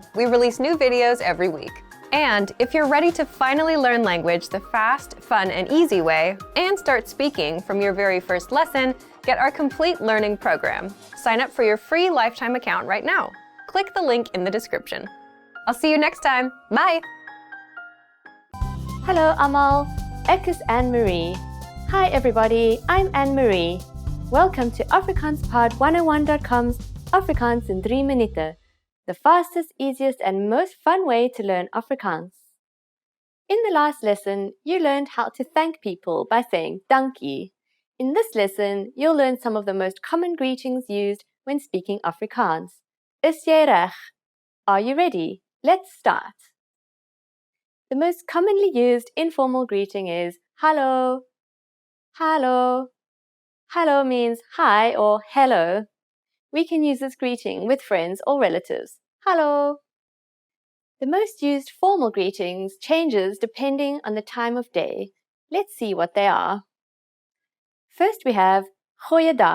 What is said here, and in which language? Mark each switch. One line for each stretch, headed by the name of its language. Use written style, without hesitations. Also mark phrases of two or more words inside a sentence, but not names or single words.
English: We release new videos every week. And if you're ready to finally learn language the fast, fun, and easy way, and start speaking from your very first lesson, get our complete learning program. Sign up for your free lifetime account right now. Click the link in the description. I'll see you next time. Bye!
Afrikaans: Hallo allemaal, ek is Anne-Marie.
English: Hi everybody, I'm Anne-Marie. Welcome to AfrikaansPod101.com's Afrikaans in 3 minuten, the fastest, easiest and most fun way to learn Afrikaans. In the last lesson, you learned how to thank people by saying dankie. In this lesson, you'll learn some of the most common greetings used when speaking Afrikaans.
Afrikaans: Is jy reg?
English: Are you ready? Let's start. The most commonly used informal greeting is hallo. Hallo. Hallo means hi or hello. We can use this greeting with friends or relatives. Hallo. The most used formal greetings changes depending on the time of day. Let's see what they are. First we have goeiedag.